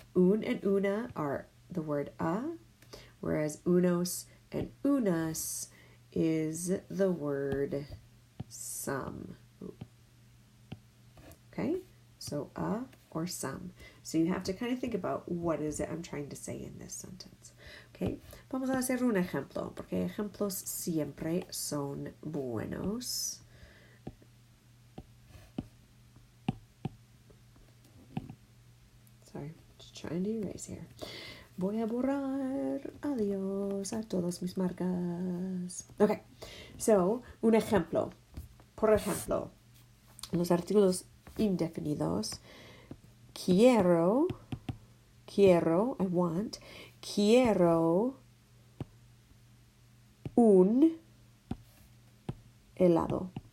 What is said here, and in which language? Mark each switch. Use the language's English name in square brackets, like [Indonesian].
[English] Un and una are the word a, whereas unos and unas is the word some. Okay? So a or some. So you have to kind of think about what is it I'm trying to say in this sentence. Okay? [Spanish] Vamos a hacer un ejemplo, porque ejemplos siempre son buenos. [English] Sorry, just trying to erase here. [Spanish] Voy a borrar. Adiós a todas mis marcas. Okay, so, un ejemplo. Por ejemplo, los artículos indefinidos. [English] Quiero, I want. [Spanish] Quiero un helado.